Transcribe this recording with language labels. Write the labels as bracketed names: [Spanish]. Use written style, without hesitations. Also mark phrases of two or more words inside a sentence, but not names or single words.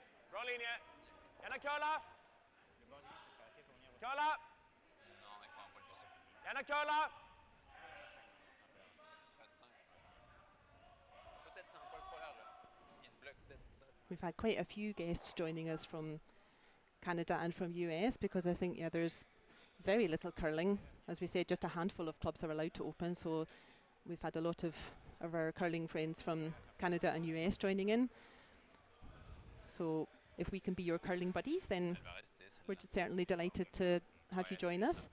[Swedish] Bra linje. Gärna curla. Curla. Gärna curla. [French] Peut-être c'est un poil trop large. Il se bloque peut-être. [English] We've had quite a few guests joining us from Canada and from US because I think there's very little curling. As we said, just a handful of clubs are allowed to open, so we've had a lot of our curling friends from Canada and US joining in. So if we can be your curling buddies, then we're certainly delighted to have you join us.